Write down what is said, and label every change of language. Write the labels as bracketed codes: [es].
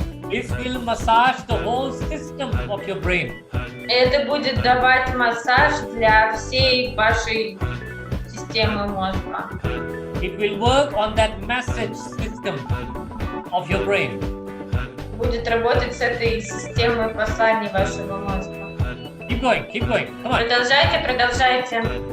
[en] This will massage the whole system of your brain. [ru] Это будет давать массаж для всей вашей системы мозга. [en] It will work on that message system of your brain. [ru] Будет работать с этой системой посланий вашего мозга. [en] Keep going, keep going. Come on. [ru] Продолжайте, продолжайте.